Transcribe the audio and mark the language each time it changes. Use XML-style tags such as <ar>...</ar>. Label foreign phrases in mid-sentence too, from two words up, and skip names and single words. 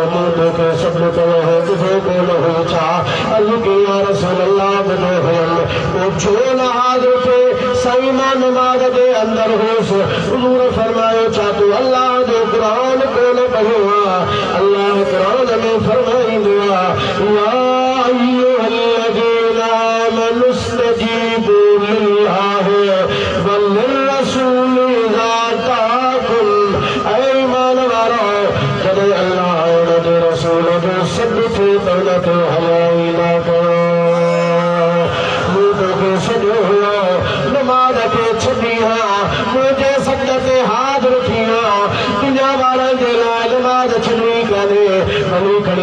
<sd>मूं तोखे सद कयो हो ॿुधो कोन हुयो छा अर्ज़ कई</sd> <ar>يا رسول الله</ar> <sd>ॿुधो हुयमि पोइ छो न हाज़िर थिए साईं मां नमाज जे अंदर हुयुसि हुजूर फरमायो छा तूं अल्लाह जो क़ुरान कोन पढ़ियो अल्लाह क़ुरान में फरमाईंदो</sd> <ar>يا أيها الذين آمنوا استجيبوا لله وللرسول إذا دعاكم</ar> <sd>ऐ ईमान वारो जॾहिं अल्लाह उन जे रसूल जो सॾ थिए त उन खे हलाई न कयो मूं तोखे सॾियो हुयो नमाज खे छॾी मुंहिंजे सॾ ते हाज़िर थी दुनिया वारनि जे लाइ नमाज छॾी कान्हे भली खणी</sd>